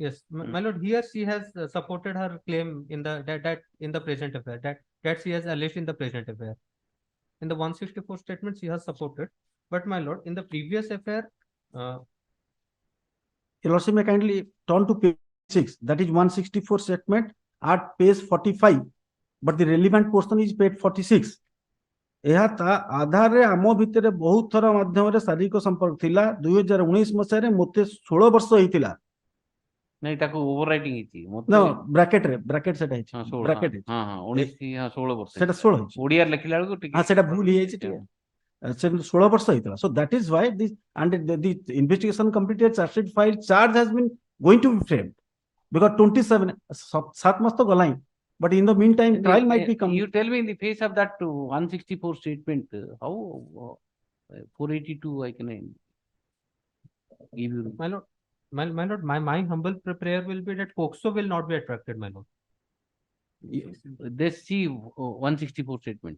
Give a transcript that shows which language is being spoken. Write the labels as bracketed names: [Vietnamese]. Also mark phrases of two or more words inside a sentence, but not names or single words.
[English] Yes, my lord, here she has supported her claim in the in the present FIR, that she has alleged in the present FIR. In the 164 statement, she has supported. But my lord, in the previous FIR, You'll also may kindly turn to page 6. That is 164 statement at page 45. But the relevant portion is page 46. [Odia] ଏହା ତା ଆଧାରରେ ଆମ ଭିତରେ ବହୁତ ଥର ମାଧ୍ୟମରେ ଶାରୀରିକ ସମ୍ପର୍କ ଥିଲା। 2019 ମସିହାରେ ମୋତେ 16 ବର୍ଷ ହେଇଥିଲା। ନାଇଁ ତାକୁ ଓଭରରାଇଟିଂ ହେଇଛି। ନା ବ୍ରାକେଟ ସେଟା ହେଇଛି। ବ୍ରାକେଟ ହେଇଛି। ହଁ 16 ବର୍ଷ। ସେଟା 16 ହେଇଛି। ଓଡିଆରେ ଲେଖିଲା ବେଳକୁ ଟିକେ ସେଟା ଭୁଲ ହେଇଯାଇଛି ଟିକେ। ସେ 16 ବର୍ଷ ହେଇଥିଲା। [English] So that is why this and the investigation completed, charge sheet filed, charge has been going to be framed because 27 [Odia] 7 ମାସ ତ ଗଲା ହିଁ। [English] But in the meantime, And trial might be you tell me in the face of that 164 statement, how 482 I can give you. My lord, my humble prayer will be that POCSO will not be attracted, my lord. They see 164 statement.